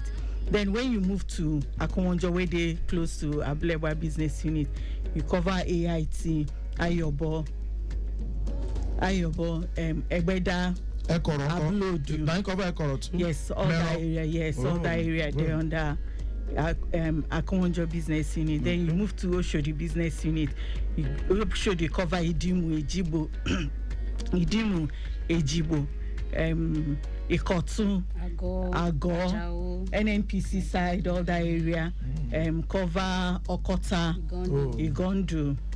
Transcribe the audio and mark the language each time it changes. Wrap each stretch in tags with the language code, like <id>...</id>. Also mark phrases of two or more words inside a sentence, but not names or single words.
<en>Then when you move to Akonjo, where they close to Abuleba business unit, you cover AIT, Ayobo, Egbeda, Ablodu. Now you cover Ekoro too? Yes, all that area. Yes, all that area. They're under Akonjo business unit. Then you move to Oshodi business unit. Oshodi cover Idimu, Ejibo, Ikotu, Ago, NNPC side, all that area. Cover Okota, Igondu.</en>